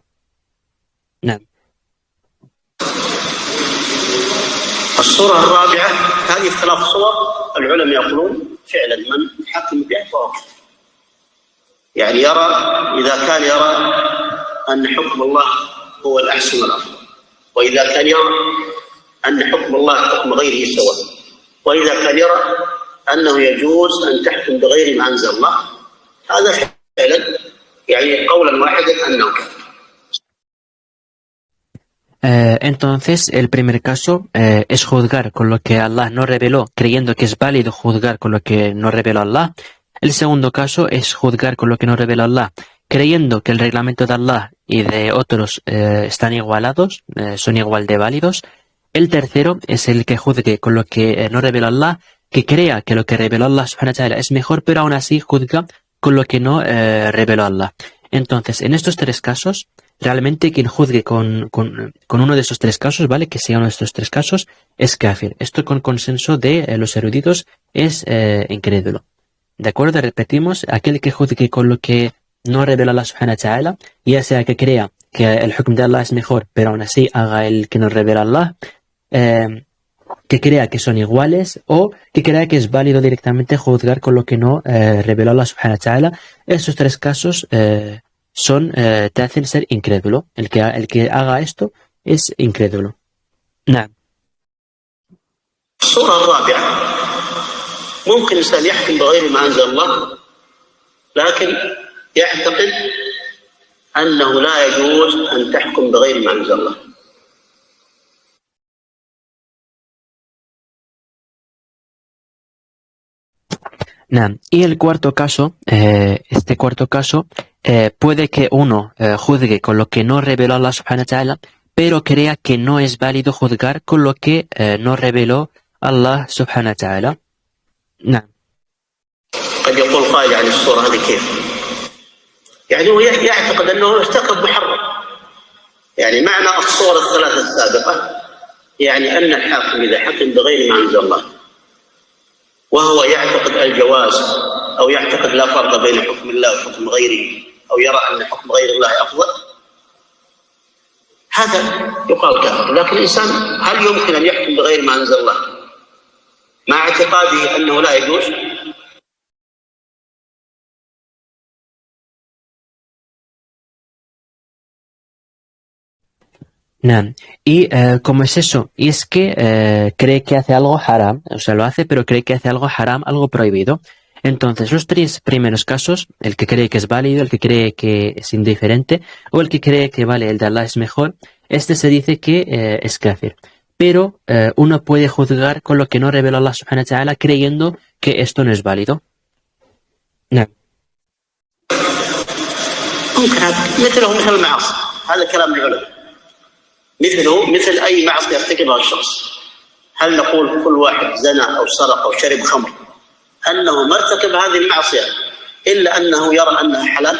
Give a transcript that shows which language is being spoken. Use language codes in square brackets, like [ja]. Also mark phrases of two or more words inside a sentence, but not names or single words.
[ar] Nah. الصورة الرابعة، هذه الثلاث صور العلماء يقولون فعلا من حكم بها فهو كافر. يعني يرى إذا كان يرى أن حكم الله هو الأحسن والأفضل، وإذا كان يرى أن حكم الله حكم غيره سواء، وإذا كان يرى أنه يجوز أن تحكم بغير ما أنزل الله، هذا فعلا يعني قولا واحدا أنه كافر. [es] Entonces, el primer caso es juzgar con lo que Allah no reveló, creyendo que es válido juzgar con lo que no reveló Allah. El segundo caso es juzgar con lo que no reveló Allah, creyendo que el reglamento de Allah y de otros están igualados, son igual de válidos. El tercero es el que juzgue con lo que no reveló Allah, que crea que lo que reveló Allah [ar] سبحانه وتعالى [es] es mejor, pero aún así juzga con lo que no reveló Allah. Entonces, en estos tres casos, realmente quien juzgue con uno de esos tres casos, ¿vale?, que sea uno de estos tres casos, es kafir. Esto con consenso de los eruditos es incrédulo. ¿De acuerdo? Repetimos, aquel que juzgue con lo que no revela Allah [ar] سبحانه وتعالى, [es] ya sea que crea que el hukm de Allah es mejor, pero aún así haga el que no revela Allah, que crea que son iguales o que crea que es válido directamente juzgar con lo que no reveló Allah [ar] سبحانه وتعالى. [es] Esos tres casos te hacen ser incrédulo. El que haga esto es incrédulo. [ar] نعم. الصورة الرابعة ممكن الإنسان يحكم بغير ما أنزل الله لكن يعتقد أنه لا يجوز أن تحكم بغير ما أنزل الله. [es] Nah, y el cuarto caso, este cuarto caso, puede que uno juzgue con lo que no reveló Allah [ar] سبحانه وتعالى, [es] pero crea que no es válido juzgar con lo que no reveló Allah [ar] سبحانه وتعالى. Nah. قد يقول قائل عن الصورة هذه كيف؟ يعني هو يعتقد أنه ارتكب محرم. يعني معنى الصورة الثلاثة السابقة يعني أن الحاكم إذا حكم بغير ما أنزل الله وهو يعتقد الجواز أو يعتقد لا فرق بين حكم الله وحكم غيره أو يرى أن حكم غير الله أفضل، هذا يقال كافر. لكن الإنسان هل يمكن أن يحكم بغير ما أنزل الله مع اعتقاده أنه لا يجوز؟ Nah. [es] Y ¿cómo es eso? Y es que cree que hace algo haram, o sea, lo hace, pero cree que hace algo haram, algo prohibido. Entonces, los tres primeros casos, el que cree que es válido, el que cree que es indiferente, o el que cree que vale, el de Allah es mejor, este se dice que es kafir. Pero uno puede juzgar con lo que no reveló Allah [ar] سبحانه وتعالى [es] creyendo que esto no es válido. Nah. [ar] مثله مثل المعاصي، هذا كلام العلماء. مثل أي معصية يرتكبها الشخص. هل نقول كل واحد زنى أو سرق أو شرب خمر أنه ما ارتكب هذه المعصية إلا أنه يرى أنها حلال؟